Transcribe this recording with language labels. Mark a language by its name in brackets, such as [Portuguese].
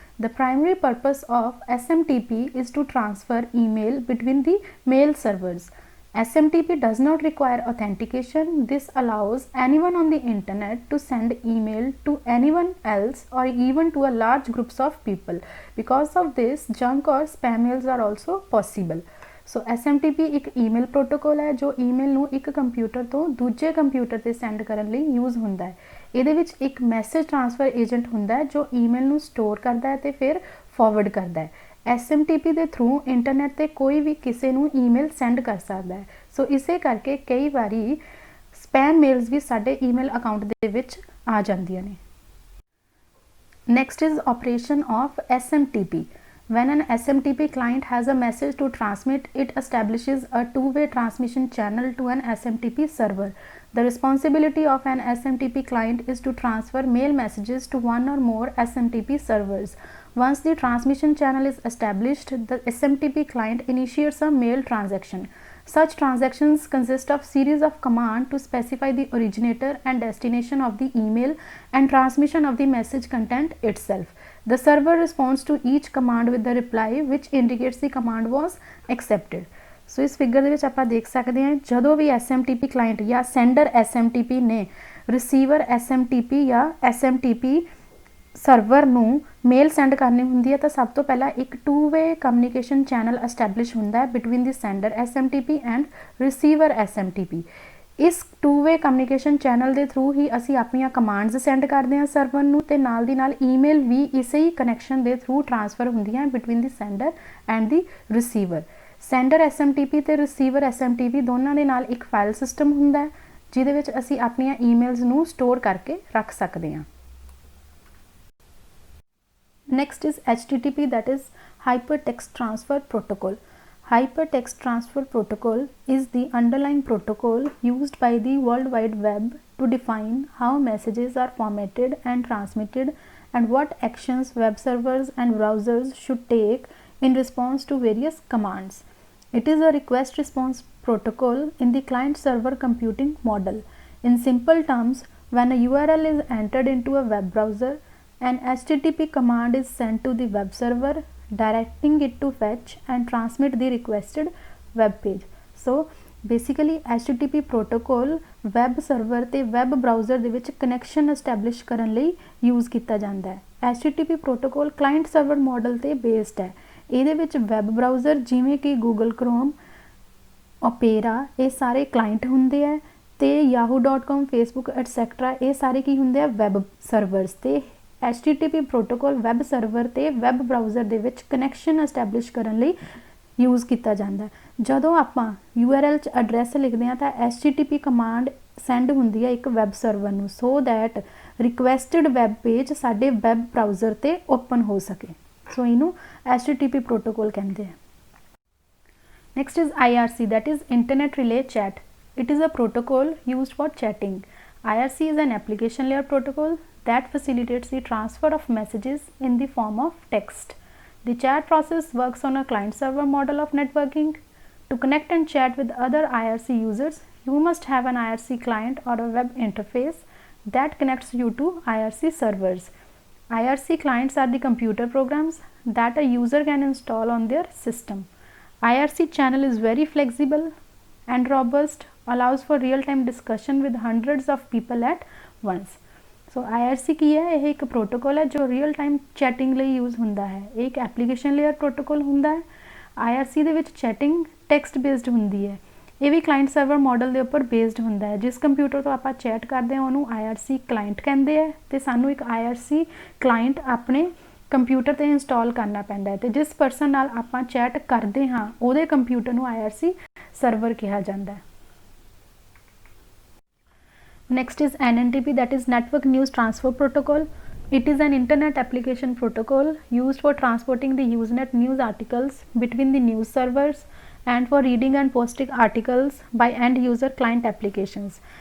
[English] The primary purpose of SMTP is to transfer email between the mail servers. SMTP does not require authentication. This allows anyone on the internet to send email to anyone else or even to a large groups of people. Because of this, junk or spam mails are also possible. [Punjabi] So SMTP ਇੱਕ email protocol ਹੈ ਜੋ email ਨੂੰ ਇੱਕ computer ਤੋਂ ਦੂਜੇ computer ਤੇ send ਕਰਨ ਲਈ ਯੂਜ਼ ਹੁੰਦਾ ਹੈ। ਇਹਦੇ ਵਿੱਚ ਇੱਕ ਮੈਸੇਜ ਟ੍ਰਾਂਸਫਰ ਏਜੰਟ ਹੁੰਦਾ ਹੈ ਜੋ ਈਮੇਲ ਨੂੰ ਸਟੋਰ ਕਰਦਾ ਹੈ ਤੇ ਫਿਰ ਫਾਰਵਰਡ ਕਰਦਾ ਹੈ। SMTP ਦੇ ਥਰੂ ਇੰਟਰਨੈਟ ਤੇ ਕੋਈ ਵੀ ਕਿਸੇ ਨੂੰ ਈਮੇਲ ਸੈਂਡ ਕਰ ਸਕਦਾ ਹੈ। ਸੋ ਇਸੇ ਕਰਕੇ ਕਈ ਵਾਰੀ ਸਪੈਮ ਮੇਲਸ ਵੀ ਸਾਡੇ ਈਮੇਲ ਅਕਾਊਂਟ ਦੇ ਵਿੱਚ ਆ ਜਾਂਦੀਆਂ ਨੇ। [English] Next is operation of SMTP. When an SMTP client has a message to transmit, it establishes a two-way transmission channel to an SMTP server. The responsibility of an SMTP client is to transfer mail messages to one or more SMTP servers. Once the transmission channel is established, the SMTP client initiates a mail transaction. Such transactions consist of series of commands to specify the originator and destination of the email and transmission of the message content itself. The server responds to each command with the reply which indicates the command was accepted. [Punjabi] ਸੋ ਇਸ figure ਦੇ ਵਿੱਚ ਆਪਾਂ ਦੇਖ ਸਕਦੇ ਹਾਂ ਜਦੋਂ ਵੀ SMTP client ਜਾਂ sander SMTP ਨੇ ਰਿਸੀਵਰ SMTP ਜਾਂ SMTP ਸਰਵਰ ਨੂੰ ਮੇਲ ਸੈਂਡ ਕਰਨੀ ਹੁੰਦੀ ਹੈ ਤਾਂ ਸਭ ਤੋਂ ਪਹਿਲਾਂ ਇੱਕ two way communication channel establish ਹੁੰਦਾ ਹੈ [English] Between the sender SMTP and receiver SMTP। [Punjabi] ਇਸ ਟੂ ਵੇ ਕਮਿਊਨੀਕੇਸ਼ਨ ਚੈਨਲ ਦੇ ਥਰੂ ਹੀ ਅਸੀਂ ਆਪਣੀਆਂ ਕਮਾਂਡਸ ਸੈਂਡ ਕਰਦੇ ਹਾਂ ਸਰਵਰ ਨੂੰ ਤੇ ਨਾਲ ਦੀ ਨਾਲ ਈਮੇਲ ਵੀ ਇਸੇ ਹੀ ਕਨੈਕਸ਼ਨ ਦੇ ਥਰੂ ਟ੍ਰਾਂਸਫਰ ਹੁੰਦੀਆਂ [English] Between the sender and the receiver. [Punjabi] Sander SMTP ਤੇ ਰਿਸੀਵਰ SMTP ਦੋਨਾਂ ਦੇ ਨਾਲ ਇੱਕ ਫਾਈਲ ਸਿਸਟਮ ਹੁੰਦਾ ਹੈ ਜਿਹਦੇ ਵਿੱਚ ਅਸੀਂ ਆਪਣੀਆਂ ਈਮੇਲਸ ਨੂੰ ਸਟੋਰ ਕਰਕੇ ਰੱਖ ਸਕਦੇ ਹਾਂ। [English] Next is HTTP, that is Hypertext Transfer Protocol. Hypertext Transfer Protocol is the underlying protocol used by the World Wide Web to define how messages are formatted and transmitted and what actions web servers and browsers should take in response to various commands. It is a request response protocol in the client server computing model. In simple terms, when a URL is entered into a web browser, an HTTP command is sent to the web server directing it to fetch and transmit the requested web page. [Punjabi] So basically HTTP protocol web server ਤੇ web browser ਦੇ ਵਿੱਚ connection establish ਕਰਨ ਲਈ use ਕੀਤਾ ਜਾਂਦਾ ਹੈ। HTTP protocol client server model ਤੇ based ਹੈ। ਇਹਦੇ ਵਿੱਚ web browser ਜਿਵੇਂ ਕਿ Google Chrome, Opera ਇਹ ਸਾਰੇ client ਹੁੰਦੇ ਆ ਤੇ yahoo.com, Facebook etc. ਇਹ ਸਾਰੇ ਕੀ ਹੁੰਦੇ ਆ web servers ਤੇ HTTP protocol ਵੈਬ ਸਰਵਰ ਤੇ ਵੈਬ ਬਰਾਊਜ਼ਰ ਦੇ ਵਿੱਚ ਕਨੈਕਸ਼ਨ ਐਸਟੈਬਲਿਸ਼ ਕਰਨ ਲਈ ਯੂਜ਼ ਕੀਤਾ ਜਾਂਦਾ। ਜਦੋਂ ਆਪਾਂ URL 'ਚ ਐਡਰੈਸ ਲਿਖਦੇ ਹਾਂ ਤਾਂ HTTP ਕਮਾਂਡ ਸੈਂਡ ਹੁੰਦੀ ਹੈ ਇੱਕ ਵੈਬ ਸਰਵਰ ਨੂੰ [English] so that [Punjabi] requested web page ਸਾਡੇ ਵੈਬ ਬਰਾਊਜ਼ਰ ਤੇ ਓਪਨ ਹੋ ਸਕੇ। ਸੋ ਇਹਨੂੰ HTTP protocol ਕਹਿੰਦੇ ਆ। [English] Next is IRC, that is Internet Relay Chat. It is a protocol used for chatting. IRC is an application layer protocol that facilitates the transfer of messages in the form of text. The chat process works on a client-server model of networking. To connect and chat with other IRC users, you must have an IRC client or a web interface that connects you to IRC servers. IRC clients are the computer programs that a user can install on their system. IRC channel is very flexible and robust, allows for real-time discussion with hundreds of people at once. [Hindi] So IRC की है, यह एक protocol है जो [Punjabi] real time chatting ਲਈ use ਹੁੰਦਾ ਹੈ। ਇਹ ਇੱਕ ਐਪਲੀਕੇਸ਼ਨ ਲੇਅਰ ਪ੍ਰੋਟੋਕੋਲ ਹੁੰਦਾ ਹੈ। IRC ਦੇ ਵਿੱਚ ਚੈਟਿੰਗ ਟੈਕਸਟ ਬੇਸਡ ਹੁੰਦੀ ਹੈ। ਇਹ ਵੀ ਕਲਾਇੰਟ ਸਰਵਰ ਮਾਡਲ ਦੇ ਉੱਪਰ ਬੇਸਡ ਹੁੰਦਾ ਹੈ। ਜਿਸ ਕੰਪਿਊਟਰ ਤੋਂ ਆਪਾਂ ਚੈਟ ਕਰਦੇ ਹਾਂ ਉਹਨੂੰ IRC ਕਲਾਇੰਟ ਕਹਿੰਦੇ ਆ ਤੇ ਸਾਨੂੰ ਇੱਕ IRC ਕਲਾਇੰਟ ਆਪਣੇ ਕੰਪਿਊਟਰ ਤੇ ਇੰਸਟਾਲ ਕਰਨਾ ਪੈਂਦਾ ਹੈ ਤੇ ਜਿਸ ਪਰਸਨ ਨਾਲ ਆਪਾਂ ਚੈਟ ਕਰਦੇ ਹਾਂ ਉਹਦੇ ਕੰਪਿਊਟਰ ਨੂੰ IRC ਸਰਵਰ ਕਿਹਾ ਜਾਂਦਾ ਹੈ। [English] Next is NNTP, that is Network News Transfer Protocol. It is an internet application protocol used for transporting the Usenet news articles between the news servers and for reading and posting articles by end user client applications.